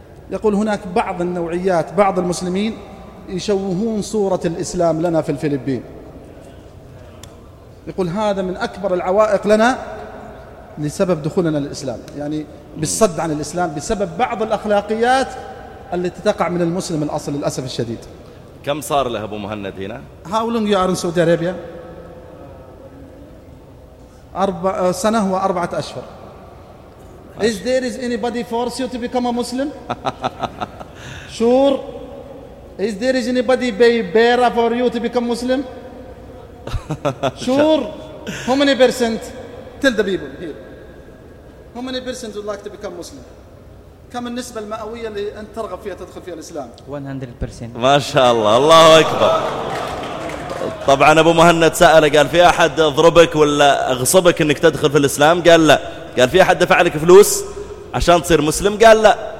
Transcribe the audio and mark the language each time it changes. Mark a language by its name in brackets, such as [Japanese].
[Arabic] يقول هناك بعض النوعيات بعض المسلمين يشوهون صورة الإسلام لنا في الفلبين. يقول هذا من أكبر العوائق لنا لسبب دخولنا للإسلام يعني بالصد عن الإسلام بسبب بعض الأخلاقيات التي تقع من المسلم الأصل للأسف الشديد. كم صار له أبو مهند هنا؟ [English] How long you are in Saudi Arabia? [Arabic] سنة وأربعة أشهر. [English] Is there anybody force you to become a Muslim? Sure? Is there anybody bearer for you to become Muslim? Sure? How many percent? Tell the people here. How many percent would like to become Muslim? [Arabic] كم النسبة المئوية اللي أنت ترغب فيها تدخل فيها الإسلام؟ 100%. ما شاء الله، الله أكبر. طبعا أبو مهند سأل قال في أحد ضربك ولا أغصبك إنك تدخل في الإسلام؟ قال لا. قال في أحد دفع لك فلوس عشان تصير مسلم؟ قال لا.